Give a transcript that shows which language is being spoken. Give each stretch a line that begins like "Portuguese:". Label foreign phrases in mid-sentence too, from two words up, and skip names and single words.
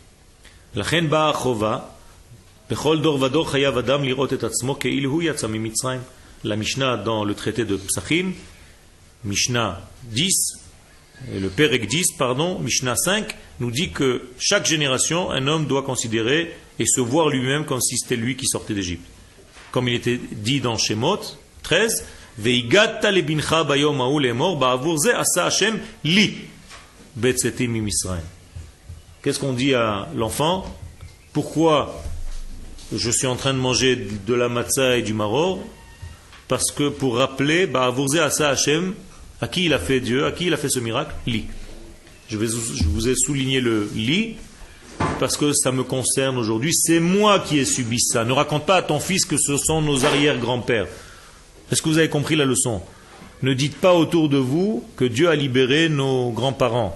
French: La Mishnah dans le traité de Psachim, Mishnah 10, et le Perek 10, pardon, Mishnah 5, nous dit que chaque génération, un homme doit considérer et se voir lui-même comme si c'était lui qui sortait d'Égypte. Comme il était dit dans Shemot 13,
Hebrew: והגדת לבנך ביום ההוא לאמר בעבור זה עשה השם לי בצאתי ממצרים.
French: Qu'est-ce qu'on dit à l'enfant? Pourquoi je suis en train de manger de la matzah et du maror? Parce que pour rappeler,
Hebrew: בעבור זה עשה השם,
French: à qui il a fait Dieu, à qui il a fait ce miracle? Li. Je vous ai souligné le li, parce que ça me concerne aujourd'hui. C'est moi qui ai subi ça. Ne raconte pas à ton fils que ce sont nos arrière-grands-pères. Est-ce que vous avez compris la leçon? Ne dites pas autour de vous que Dieu a libéré nos grands-parents.